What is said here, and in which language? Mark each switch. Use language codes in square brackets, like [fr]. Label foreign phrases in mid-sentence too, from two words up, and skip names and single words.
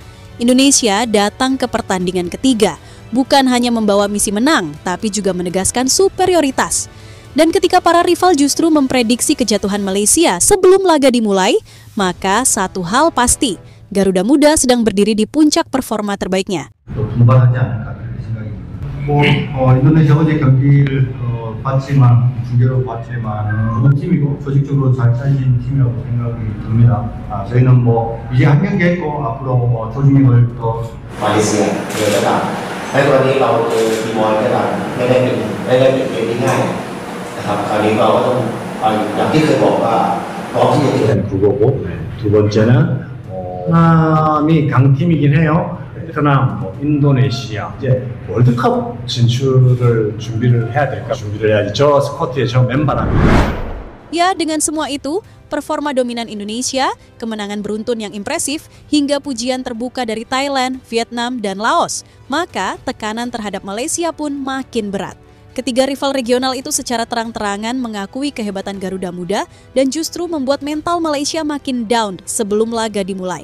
[id] Indonesia datang ke pertandingan ketiga, bukan hanya membawa misi menang, tapi juga menegaskan superioritas. Dan ketika para rival justru memprediksi kejatuhan Malaysia sebelum laga dimulai, maka satu hal pasti, Garuda Muda sedang berdiri di puncak performa terbaiknya. [ko] 분발하지 않을까 그렇게 생각이 듭니다. 인도네시아 어제 경기를 봤지만 중계로 봤지만 좋은 팀이고 조직적으로 잘 짜진 팀이라고 생각이 듭니다. 저희는 이제 한 경기 했고 앞으로 조직력을 더 [th] Malaysia เลยก็ตามในกรณีเราเจอทีมอลก็ตามไม่ได้เป็นเกมที่ง่ายนะครับคราวนี้เราก็ต้องอย่างที่เคยบอกว่าพร้อมที่จะเจอ [ko] 그거고 두 번째는 베트남이 강팀이긴 해요. 베트남, 인도네시아 이제 월드컵 진출을 준비를 해야 될까? 준비를 해야지. 저 스쿼트에 저 맨바람이. [id] Ya, dengan semua itu, performa dominan Indonesia, kemenangan beruntun yang impresif, hingga pujian terbuka dari Thailand, Vietnam, dan Laos, maka tekanan terhadap Malaysia pun makin berat. Ketiga rival regional itu secara terang-terangan mengakui kehebatan Garuda Muda dan justru membuat mental Malaysia makin down sebelum laga dimulai.